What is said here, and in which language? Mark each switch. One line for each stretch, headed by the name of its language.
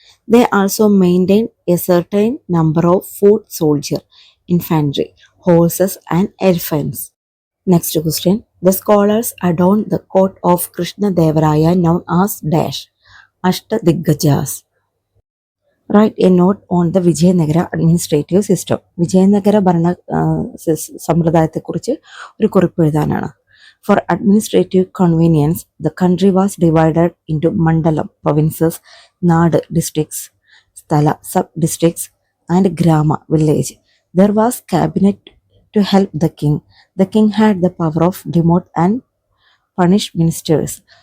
English: They also maintained a certain number of foot soldiers, infantry, horses, and elephants. Next question. The scholars adorned the court of Krishna Devaraya known as Dash, Ashtadigajas. Write a note on the Vijayanagara administrative system.
Malayalam: Vijayanagara ഭരണ സമ്പ്രദായത്തെക്കുറിച്ച് ഒരു കുറിപ്പ് എഴുതാനാണ്.
English: For administrative convenience, the country was divided into mandalam, provinces, Nadu, districts, Sthala, sub-districts, and Grama, village. There was cabinet to help the king. The king had the power of demote and punish ministers.